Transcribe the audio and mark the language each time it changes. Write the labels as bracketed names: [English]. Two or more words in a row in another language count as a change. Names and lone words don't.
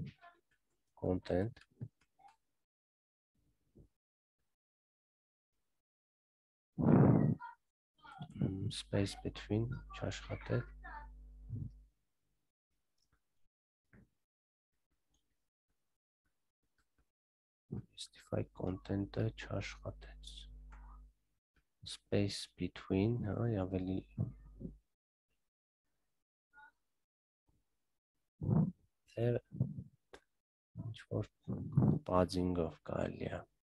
[English] space between չաշխատել justify content-ը [Armenian] չաշխատեց [English] space between [Armenian] հա ավելի ինչ որ padding-ով կարելի է